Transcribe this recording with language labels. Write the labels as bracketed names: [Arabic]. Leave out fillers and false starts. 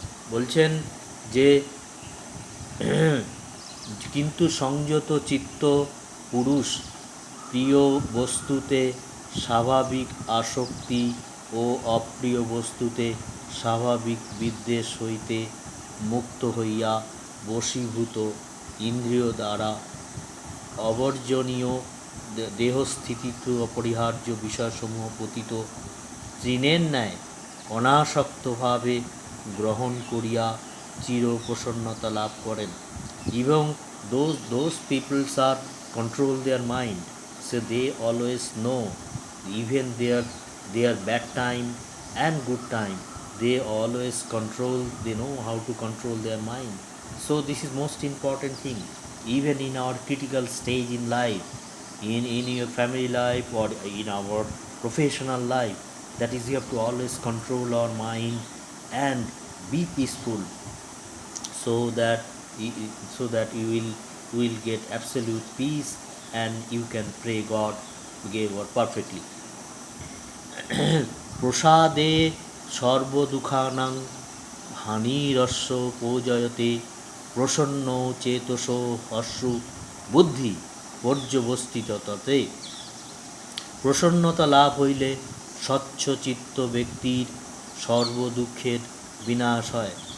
[Bangla] বলছেন যে কিন্তু সংযত চিত্ত পুরুষ প্রিয় বস্তুতে স্বাভাবিক আসক্তি ও অপ্রিয় বস্তুতে স্বাভাবিক বিদ্বেষ হইতে মুক্ত হইয়া বশীভূত ইন্দ্রিয় দ্বারা অবর্জনীয় দেহস্থিতিতে অপরিহার্য বিষয়সমূহ পতিত তৃণের ন্যায় অনাসক্তভাবে গ্রহণ করিয়া চির প্রসন্নতা লাভ করেন। [English] এবং those peoples are control their mind, so they always know even their bad time and good time, they always control, they know how to control their mind. So this is most important thing, even in our critical stage in life, in your family life or in our professional life, that is you have to always control our mind and be peaceful, so that you will get absolute peace and you can pray God perfectly. [Sanskrit] প্রসাদে সর্বদুঃখানাং হানিরস্য পূজয়তে প্রসন্ন চেতস হর্ষু বুদ্ধি পর্যবস্থিততে। [Bangla] প্রসন্নতা লাভ হইলে স্বচ্ছ চিত্ত ব্যক্তির সর্বদুঃখের বিনাশ হয়।